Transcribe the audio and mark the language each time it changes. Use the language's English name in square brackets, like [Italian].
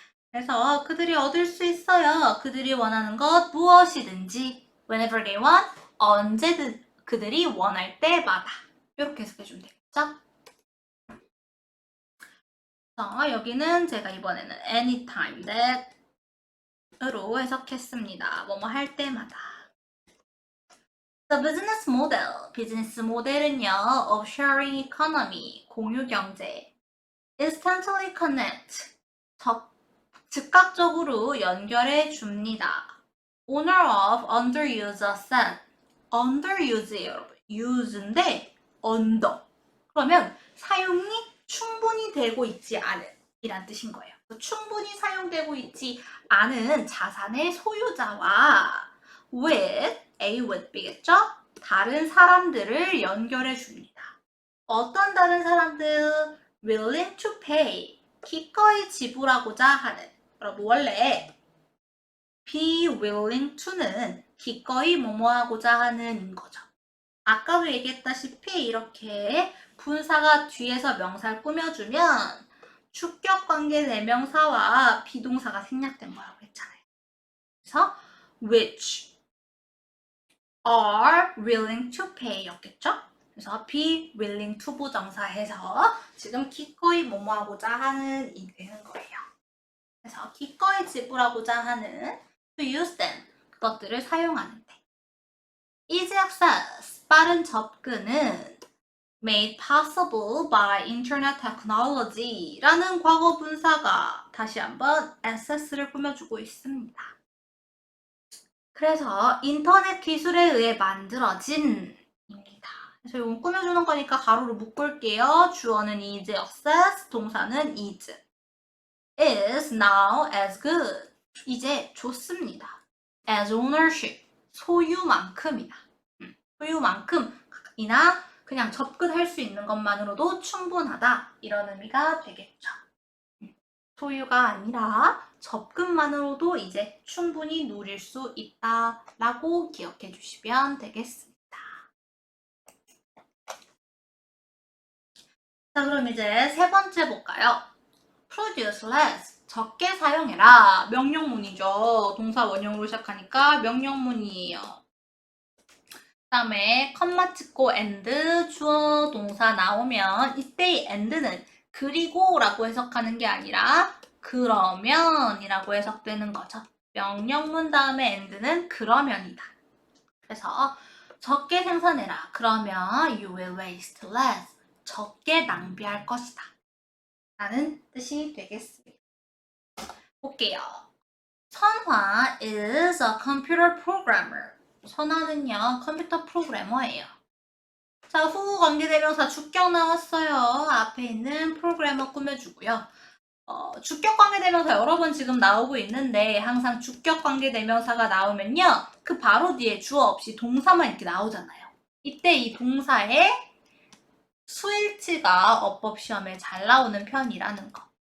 [Korean] 그래서 그들이 얻을 수 있어요. 그들이 원하는 것 무엇이든지 [English] whenever they want, [Korean] 언제든 그들이 원할 때마다 이렇게 해석해 주면 되겠죠? 그래서 여기는 제가 이번에는 anytime that 으로 해석했습니다. 뭐뭐 할 때마다. [English] The business model, [Korean] 비즈니스 모델은요, [English] of sharing economy, 공유 경제, instantly connect, [Korean] 즉각적으로 연결해 줍니다. [English] Owner of underused asset, underuse예요, 여러분. [Korean] use인데 under. 그러면 사용이 충분히 되고 있지 않은 이란 뜻인 거예요. 충분히 사용되고 있지 않은 자산의 소유자와 with, A with B겠죠? 다른 사람들을 연결해 줍니다. 어떤 다른 사람들? [English] willing to pay, [Korean] 기꺼이 지불하고자 하는. 여러분 원래 be willing to는 기꺼이 뭐뭐하고자 하는 거죠. 아까도 얘기했다시피 이렇게 분사가 뒤에서 명사를 꾸며주면 주격관계 대명사와 비동사가 생략된 거라고 했잖아요. [English] 그래서 which are willing to pay 였겠죠? [Korean] 그래서 be willing to 부정사해서 지금 기꺼이 뭐뭐하고자 하는 이 되는 거예요. 그래서 기꺼이 지불하고자 하는 to use them 그것들을 사용하는데 easy access 빠른 접근은 [English] made possible by internet technology [Korean] 라는 과거 분사가 다시 한번 access를 꾸며주고 있습니다. 그래서 인터넷 기술에 의해 만들어진 입니다. 그래서 이건 꾸며주는 거니까 가로로 묶을게요. 주어는 is access, 동사는 is. [English] is now as good. [Korean] 이제 좋습니다. [English] as ownership, 소유만큼이나. [Korean] 소유만큼이나 그냥 접근할 수 있는 것만으로도 충분하다. 이런 의미가 되겠죠. 소유가 아니라 접근만으로도 이제 충분히 누릴 수 있다라고 기억해 주시면 되겠습니다. 자, 그럼 이제 세 번째 볼까요? [English] produce less, [Korean] 적게 사용해라. 명령문이죠. 동사 원형으로 시작하니까 명령문이에요. 그 다음에 컴마 찍고 and 주어 동사 나오면 이때의 and는 그리고 라고 해석하는 게 아니라 그러면 이라고 해석되는 거죠. 명령문 다음에 and는 그러면이다. 그래서 적게 생산해라. 그러면 [English] you will waste less. [Korean] 적게 낭비할 것이다. 라는 뜻이 되겠습니다. 볼게요. [English] 선화 is a computer programmer. [Korean] 선화는요, 컴퓨터 프로그래머예요. 자, 후 관계대명사 주격 나왔어요. 앞에 있는 프로그래머 꾸며주고요. 주격 관계대명사 여러 번 지금 나오고 있는데 항상 주격 관계대명사가 나오면요. 그 바로 뒤에 주어 없이 동사만 이렇게 나오잖아요. 이때 이 동사의 수일치가 어법시험에 잘 나오는 편이라는 거.